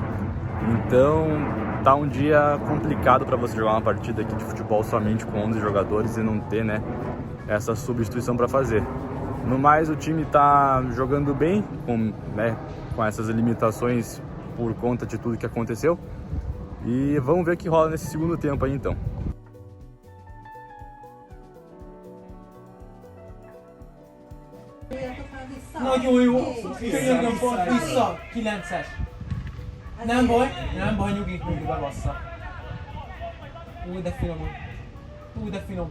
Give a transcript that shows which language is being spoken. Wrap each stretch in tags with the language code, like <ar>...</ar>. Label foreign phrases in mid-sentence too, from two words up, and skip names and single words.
<pt>Então tá um dia complicado para você jogar uma partida aqui de futebol somente com 11 jogadores e não ter, né, essa substituição para fazer. No mais, o time tá jogando bem, com essas limitações por conta de tudo que aconteceu. E vamos ver o que rola nesse segundo tempo aí então.</pt> <hu>Nagyon jó, könyörgöm pont vissza, 9-es. Nem baj, nyugi bebassza. Úgy de finom.</hu>